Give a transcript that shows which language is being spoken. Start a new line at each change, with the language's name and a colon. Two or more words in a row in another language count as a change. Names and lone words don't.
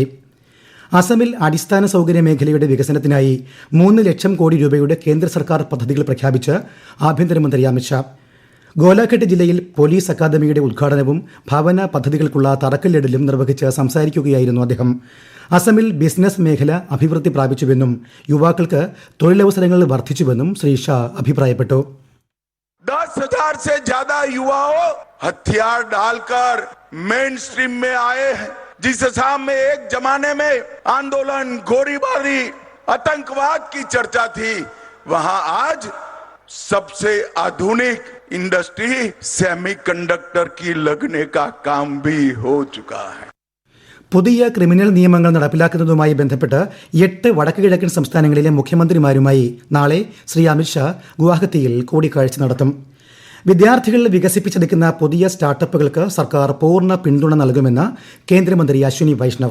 Malayalam: അസമിൽ അടിസ്ഥാന സൗകര്യ മേഖലയുടെ വികസനത്തിനായി 3 ലക്ഷം കോടി രൂപയുടെ കേന്ദ്ര സർക്കാർ പദ്ധതികൾ പ്രഖ്യാപിച്ച് ആഭ്യന്തരമന്ത്രി അമിത്ഷാ. ഗോലാഘട്ട് ജില്ലയിൽ പോലീസ് അക്കാദമിയുടെ ഉദ്ഘാടനവും ഭവന പദ്ധതികൾക്കുള്ള തറക്കല്ലിടലും നിർവഹിച്ച് സംസാരിക്കുകയായിരുന്നു അദ്ദേഹം. അസമിൽ ബിസിനസ് മേഖല അഭിവൃദ്ധി പ്രാപിച്ചുവെന്നും യുവാക്കൾക്ക് തൊഴിലവസരങ്ങൾ വർദ്ധിച്ചുവെന്നും ശ്രീ ഷാ അഭിപ്രായപ്പെട്ടു.
Hindi: 10,000 से ज्यादा युवाओं हथियार डालकर
English: main stream
Hindi: में आए हैं. जिस असम में एक जमाने में आंदोलन, गोलीबारी, आतंकवाद की चर्चा थी, वहां आज सबसे आधुनिक
English: industry semiconductor
Hindi: की लगने का काम भी हो चुका है.
Malayalam: പുതിയ ക്രിമിനൽ നിയമങ്ങൾ നടപ്പിലാക്കുന്നതുമായി ബന്ധപ്പെട്ട് 8 വടക്ക് കിഴക്കൻ സംസ്ഥാനങ്ങളിലെ മുഖ്യമന്ത്രിമാരുമായി നാളെ ശ്രീ അമിത്ഷാ ഗുവാഹത്തിയിൽ കൂടിക്കാഴ്ച നടത്തും. വിദ്യാർത്ഥികൾ വികസിപ്പിച്ചെടുക്കുന്ന പുതിയ സ്റ്റാർട്ടപ്പുകൾക്ക് സർക്കാർ പൂർണ്ണ പിന്തുണ നൽകുമെന്ന് കേന്ദ്രമന്ത്രി അശ്വിനി വൈഷ്ണവ്.